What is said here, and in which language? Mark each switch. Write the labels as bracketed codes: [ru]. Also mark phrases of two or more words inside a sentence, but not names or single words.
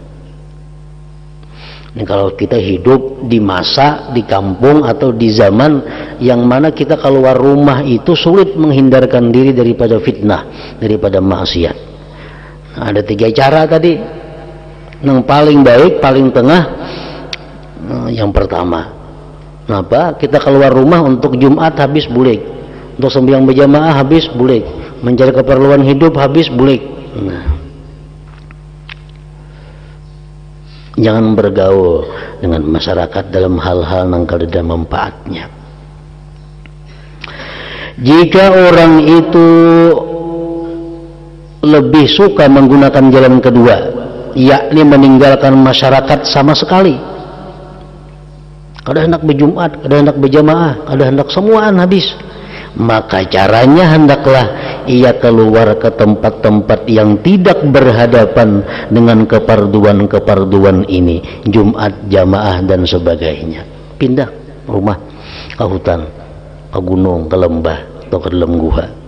[id] Ini kalau kita hidup di masa, di kampung atau di zaman yang mana kita keluar rumah itu sulit menghindarkan diri daripada fitnah, daripada maksiat. Nah, ada 3 cara tadi. Yang paling baik, paling tengah, yang pertama. Kenapa? Kita keluar rumah untuk Jumat [bjn] habis bulik, [id] untuk sembahyang berjamaah [bjn] habis bulik, [id] mencari keperluan hidup [bjn] habis bulik. [id] Nah, jangan bergaul dengan masyarakat dalam hal-hal yang kada ada manfaatnya. Jika orang itu lebih suka menggunakan jalan kedua, yakni meninggalkan masyarakat sama sekali, kada hendak berjumat, kada hendak berjamaah, kada hendak semuaan habis, maka caranya hendaklah ia keluar ke tempat-tempat yang tidak berhadapan dengan keparduan-keparduan ini, Jumat, jamaah dan sebagainya. Pindah rumah ke hutan, ke gunung, ke lembah atau ke dalam gua.